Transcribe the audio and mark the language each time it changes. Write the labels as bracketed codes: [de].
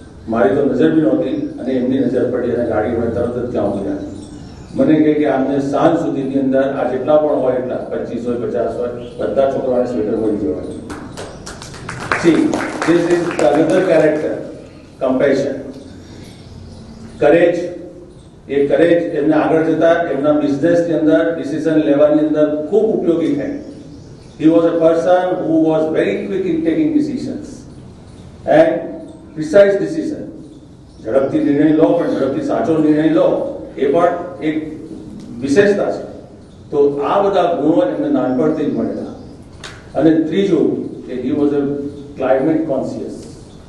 [gu] મારી તો નજર બી નહોતી અને એમની નજર પડી અને ગાડી વડે તરત જ ત્યાં ઉભી રાખી. મને કહે કે આમને સાંજ સુધીની અંદર આ જેટલા પણ હોય એટલા 25 હોય 50 હોય બધા છોકરાઓને સ્વેટર મળી જવા. [en] See, this is another character, compassion. Courage. [gu] A courage એમને આગળ જતા એમના બિઝનેસની અંદર ડિસિઝન લેવાની અંદર ખૂબ ઉપયોગી થાય. [en] He was a person who was very quick in taking decisions and precise decision. [gu] ઝડપથી નિર્ણય લો, પણ ઝડપથી સાચો નિર્ણય લો એ પણ એક વિશેષતા છે. તો આ બધા ગુણો એમને નાનપણથી જ મળેલા. અને ત્રીજું કે [en] he was a climate conscious.